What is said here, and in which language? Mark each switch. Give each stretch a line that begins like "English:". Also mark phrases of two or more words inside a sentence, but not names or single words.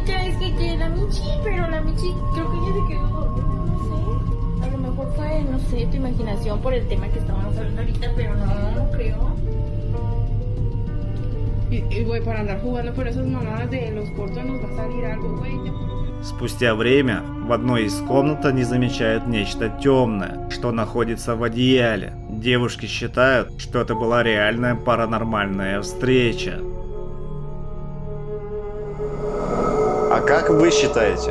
Spanish: Es que la Michi, pero la Michi creo que ella se quedó dormida, no sé. A lo mejor fue, no sé, tu imaginación por el tema que estábamos hablando ahorita, pero no creo. Y güey, para andar jugando por esas mamadas de los cortos nos va a salir algo, güey.
Russian: Спустя время в одной из комнат они замечают нечто темное, что находится в одеяле. Девушки считают, что это была реальная паранормальная встреча. А как вы считаете?